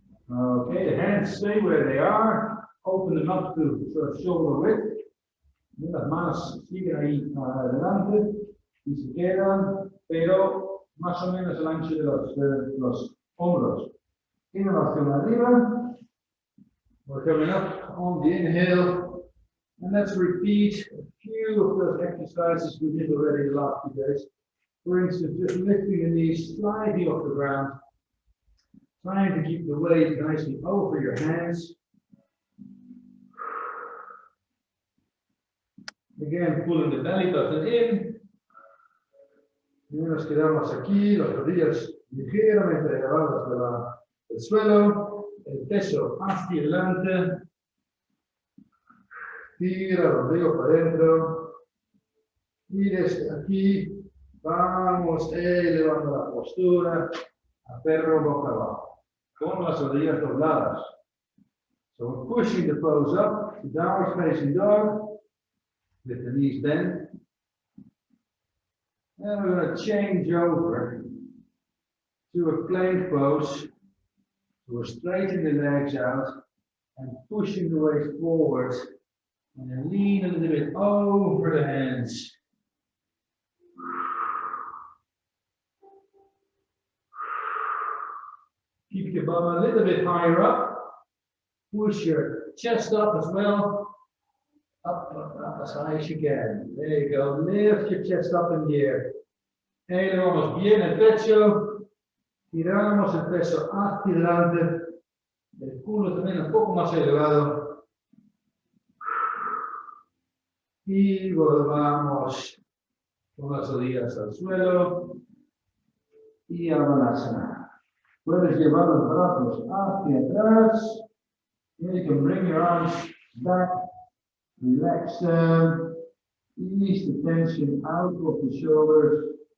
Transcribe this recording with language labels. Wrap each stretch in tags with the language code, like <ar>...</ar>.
<en>Okay, the hands stay where they are. Open them up to sort of shoulder width.</en> <es>Las manos siguen ahí adelante y se quedan, pero más o menos el ancho de los hombros. Inhalación arriba.</es> <en>We're coming up on the inhale. And let's repeat a few of those exercises we did already the last few days. For instance, just lifting the knees slightly off the ground. Trying to keep the weight nicely over your hands. Again, pulling the belly button in.</en> <es>Y nos quedamos aquí, las rodillas ligeramente elevadas del suelo, el peso hacia adelante. Tira los dedos para adentro. Y desde aquí vamos elevando la postura a perro boca abajo, con las rodillas dobladas.</es> <en>So we're pushing the pose up to downward facing dog with the knees bent. And we're going to change over to a plank pose. So we're straightening the legs out and pushing the waist forward And then lean a little bit over the hands. Keep your bum a little bit higher up. Push your chest up as well. Up, up, up as high as you can. There you go. Lift your chest up in the air.</en> <es>Elevamos bien el pecho. Tiramos el peso hacia adelante. El culo también un poco más elevado. Y volvamos con las rodillas al suelo. Y abdominales. Puedes llevar los brazos hacia atrás.</es> <en>You can bring your arms back. Relax them. Ease the tension out of the shoulders.</en>